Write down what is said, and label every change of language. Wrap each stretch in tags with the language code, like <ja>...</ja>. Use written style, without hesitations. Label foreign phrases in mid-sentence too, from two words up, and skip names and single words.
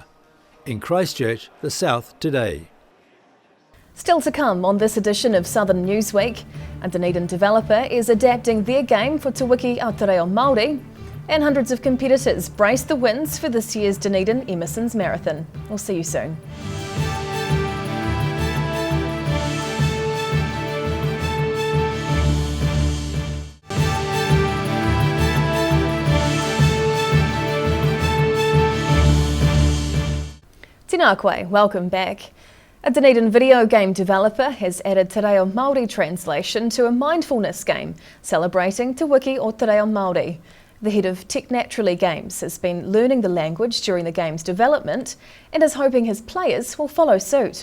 <en>In Christchurch, the South Today. Still to come on this edition of Southern Newsweek, a Dunedin developer is adapting their game for Te Wiki Aotearoa Māori, and hundreds of competitors brace the wins for this year's Dunedin Emersons Marathon. We'll see you soon.</en> <mi>Tēnā koe,</mi> <en>welcome back. A Dunedin video game developer has added Te Reo Māori translation to a mindfulness game celebrating Te Wiki o Te Reo Māori. The head of Tech Naturally Games has been learning the language during the game's development and is hoping his players will follow suit.</en>